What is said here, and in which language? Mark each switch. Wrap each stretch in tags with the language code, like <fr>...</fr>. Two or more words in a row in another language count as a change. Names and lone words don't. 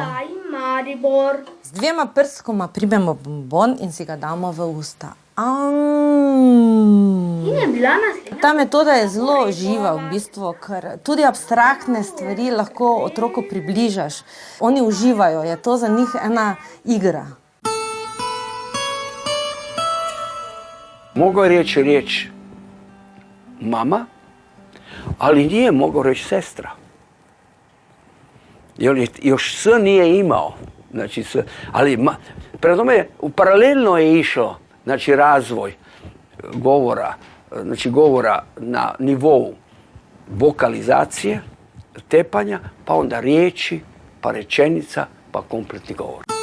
<sl>Z 2 prstkoma primemo bombon in si ga damo v usta. Ta metoda je zelo živa v bistvu, ker tudi abstraktne stvari lahko otroku približaš. Oni uživajo, je to za njih ena igra.</sl> <hr>Mogao je reći riječ mama, ali nije mogao reći sestra. Jer još S nije imao. Znači, ali prema tome paralelno je išlo, znači, razvoj govora na nivou vokalizacije, tepanja, pa onda riječi, pa rečenica, pa kompletni govor.</hr>